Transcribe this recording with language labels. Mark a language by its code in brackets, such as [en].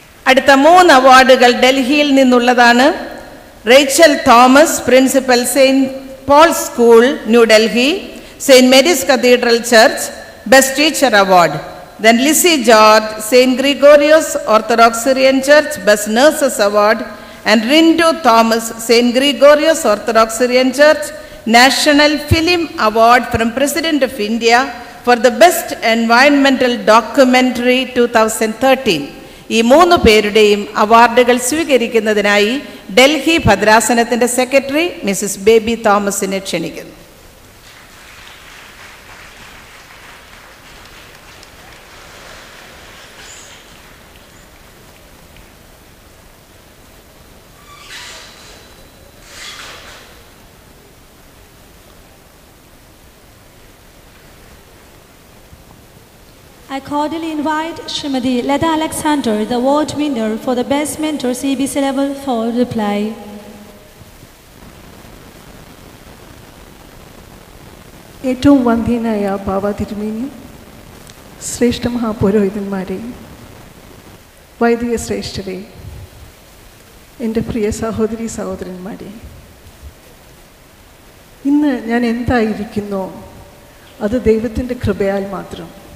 [ml] അടുത്ത 3 അവാർഡുകൾ ഡൽഹിയിൽ നിന്നുള്ളതാണ്. Rachel Thomas, principal Saint Paul school, New Delhi. Saint Mary's cathedral church, best teacher award. [en] Then Lizzie George, St. Gregorios Orthodox Syrian Church, Best Nurses Award. And Rindu Thomas, St. Gregorios Orthodox Syrian Church, National Film Award from President of India for the Best Environmental Documentary 2013. [ml] ഈ 3 പേരുടെയും അവാർഡുകൾ സ്വീകരിക്കുന്നതിനായി Delhi ഭദ്രാസനത്തിന്റെ secretary Mrs baby തോമസിനെ ക്ഷണിക്കുന്നു. [en] I cordially invite Srimati Leda Alexander, the award winner for the Best Mentor CBC Level 4, reply. [ml] ഏറ്റവും വന്ധ്യനായ ബാബ തിരുമേനി, ശ്രേഷ്ഠ മഹാപുരോഹിതന്മാരെ, വൈദിക ശ്രേഷ്ഠരെ, എൻ്റെ പ്രിയ സഹോദരി സഹോദരന്മാരെ, ഇന്ന് ഞാൻ എന്തായിരിക്കുന്നോ അത് ദൈവത്തിൻ്റെ കൃപയാൽ മാത്രം.